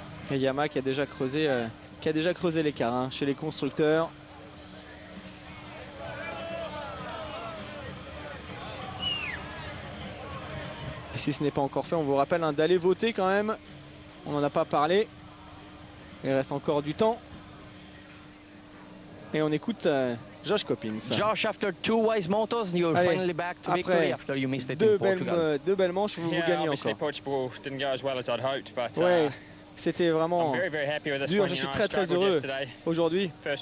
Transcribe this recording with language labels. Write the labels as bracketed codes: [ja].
[fr] Et Yamaha qui a déjà creusé l'écart chez les constructeurs. Et si ce n'est pas encore fait, on vous rappelle d'aller voter quand même. On n'en a pas parlé. Il reste encore du temps. Et on écoute Josh Coppins. [en] Josh, after 2 wise motors, you're finally back to victory after you missed it in Portugal. [fr] Deux belles manches, vous gagnez encore. [en] Portugal didn't go as well as I'd hoped, but [fr] ouais, c'était vraiment dur. Je suis très heureux aujourd'hui.